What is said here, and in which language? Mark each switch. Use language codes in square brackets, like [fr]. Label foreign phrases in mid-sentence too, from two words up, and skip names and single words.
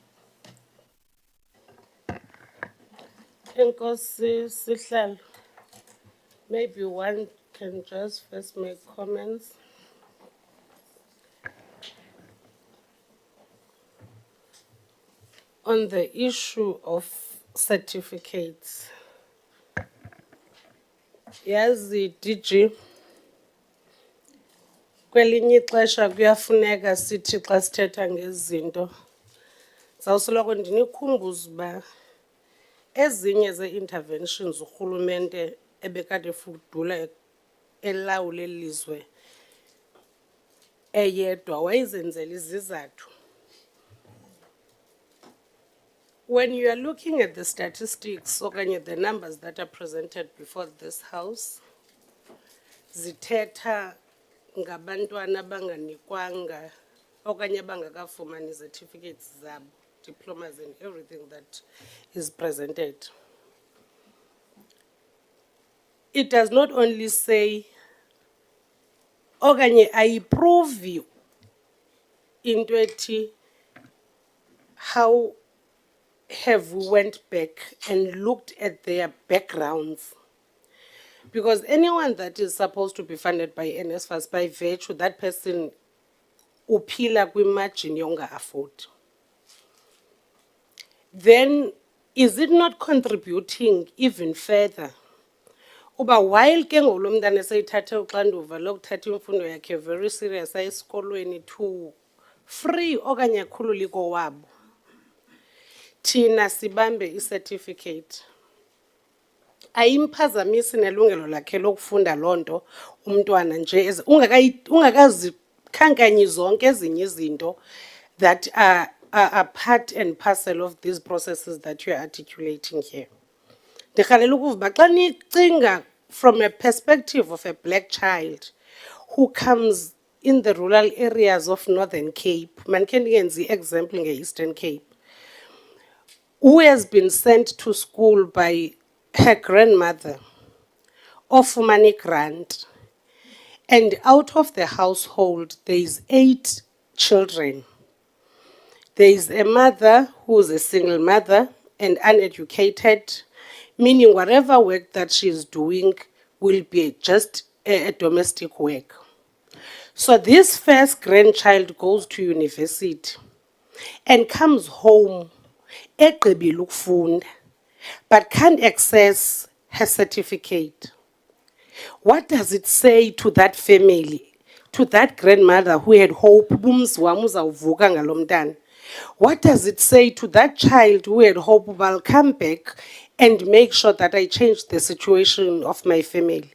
[xh] Enkosi Sihlalo, [en] maybe one can just first make comments. On the issue of certificates. [xh] Yazi DG, kwelinye ixesha kuyafuneka sithi xa sithetha ngezinto zawusoloko ndinikhumbuza uba ezinye zee-interventions urhulumente ebekade efudula elawule lizwe eyedwa wayezenzela izizathu. [en] When you are looking at the statistics okanye the numbers that are presented before this house, [xh] zithetha ngabantwana abanganikwanga okanye abangakafumani certificates zabo, [en] diplomas and everything that is presented. It does not only say [xh] okanye ayiprovi into ethi [en] how have we went back and looked at their backgrounds. Because anyone that is supposed to be funded by NSFAS, by virtue, that person [xh] uphila kwi-margin yonga afford. [en] Then, is it not contributing even further? [xh] Uba while ke ngolo mntana eseyithathe uxanduva lokuthatha imfundo yakhe [en] very serious [xh] ayesikolweni [en] to free [xh] okanye akhululiko wabo, thina sibambe i-certificate. Ayimphazamisi nelungelo lakhe lokufunda lonto umntwana nje ungakazikhankanyi zonke ezinye izinto [en] that are part and parcel of these processes that you are articulating here. [xh] Ndikhalela ukuva xa nicinga [en] from a perspective of a black child who comes in the rural areas of Northern Cape, [xh] mandikhe ndiyenze i-example nge-Eastern Cape, [en] who has been sent to school by her grandmother, ofumane grant, and out of the household there is 8 children. There is a mother who is a single mother and uneducated, meaning whatever work that she is doing will be just a domestic work. So this first grandchild goes to university and comes home [xh] egqibile ukufunda, [en] but can't access her certificate. What does it say to that family, to that grandmother who had hope? What does it say to that child who had hope, I'll come back and make sure that I change the situation of my family?